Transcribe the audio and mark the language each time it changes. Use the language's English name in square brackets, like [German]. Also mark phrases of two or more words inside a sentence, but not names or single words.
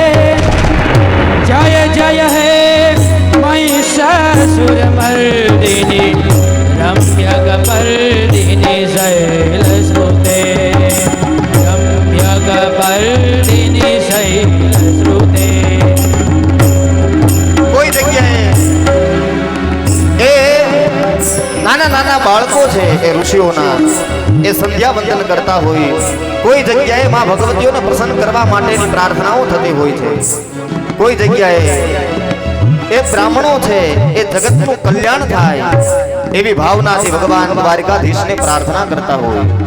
[Sanskrit] जय जय हे महिषासुरमर्दिनि रम्यक पर्दिनि शैलसुते रम्यक पर्दिनि शैलसुते. [Gujarati] કોઈ જગ્યાએ એ નાના નાના બાળકો છે એ ઋષિઓના એ સંધ્યા વંદન કરતા હોય, કોઈ જગ્યાએ માં ભગવતીઓને પ્રસન્ન કરવા માટેની પ્રાર્થનાઓ થતી હોય છે, કોઈ જગ્યાએ એ બ્રાહ્મણો છે એ જગતનું કલ્યાણ થાય એવી ભાવનાથી ભગવાન દ્વારકાધીશને પ્રાર્થના કરતા હોય.